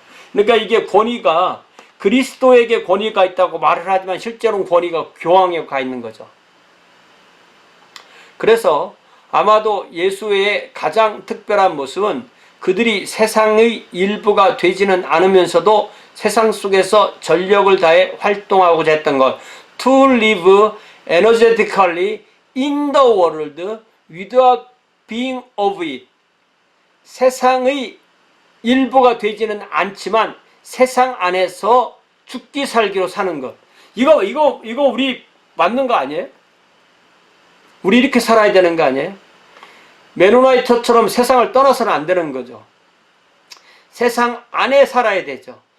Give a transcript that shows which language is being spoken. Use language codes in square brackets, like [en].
[ko] 그러니까 이게 권위가 그리스도에게 권위가 있다고 말을 하지만 실제로는 권위가 교황에 가 있는 거죠. 그래서 아마도 예수의 가장 특별한 모습은 그들이 세상의 일부가 되지는 않으면서도 세상 속에서 전력을 다해 활동하고자 했던 것. [en] To live energetically in the world without being of it. [ko] 세상의 일부가 되지는 않지만 세상 안에서 죽기 살기로 사는 것. 이거 우리 맞는 거 아니에요? 우리 이렇게 살아야 되는 거 아니에요? 메노나이트처럼 세상을 떠나서는 안 되는 거죠. 세상 안에 살아야 되죠.